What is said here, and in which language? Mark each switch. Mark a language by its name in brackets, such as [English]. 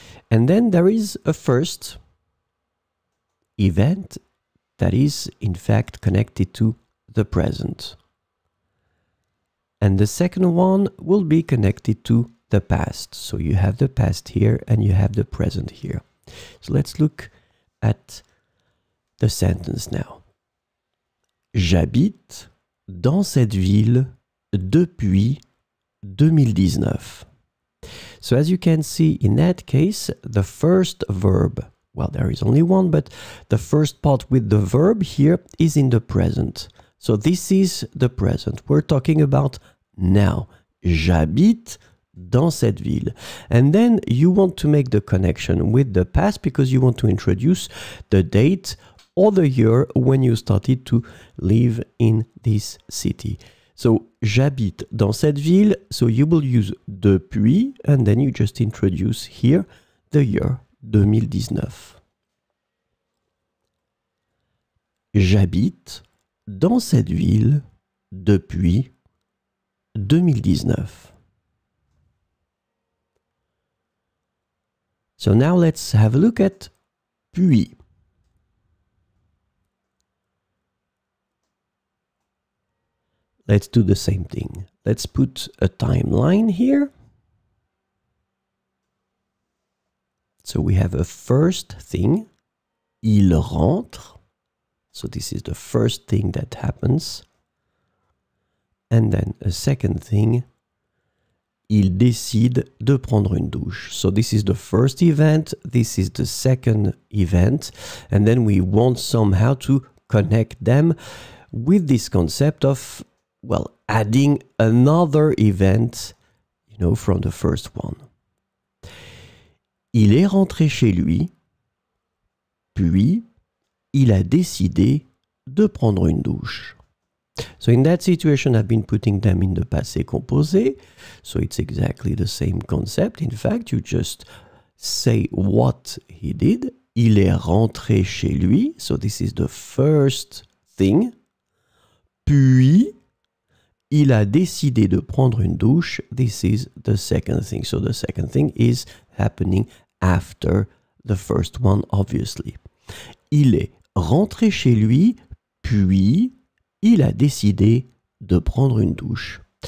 [English] And then there is a first event that is in fact connected to the present. And the second one will be connected to the past. So you have the past here and you have the present here. So let's look at the sentence now. [French] J'habite dans cette ville depuis 2019. [English] So as you can see in that case, the first verb, well, there is only one, but the first part with the verb here is in the present. So this is the present. We're talking about now. [French] J'habite dans cette ville. [English] And then you want to make the connection with the past because you want to introduce the date or the year when you started to live in this city. So, [French] j'habite dans cette ville, [English] so you will use depuis, and then you just introduce here the year 2019. [French] J'habite dans cette ville depuis 2019. [English] So now let's have a look at puis. Let's do the same thing. Let's put a timeline here. So we have a first thing. [French] Il rentre. [English] So this is the first thing that happens. And then a second thing. [French] Il décide de prendre une douche. [English] So this is the first event. This is the second event. And then we want somehow to connect them with this concept of, well, adding another event, you know, from the first one. [French] Il est rentré chez lui, puis il a décidé de prendre une douche. [English] So in that situation, I've been putting them in the passé composé. So it's exactly the same concept. In fact, you just say what he did. [French] Il est rentré chez lui. [English] So this is the first thing. [French] Puis, il a décidé de prendre une douche. [English] This is the second thing. So the second thing is happening after the first one, obviously. [French] Il est rentré chez lui, puis il a décidé de prendre une douche.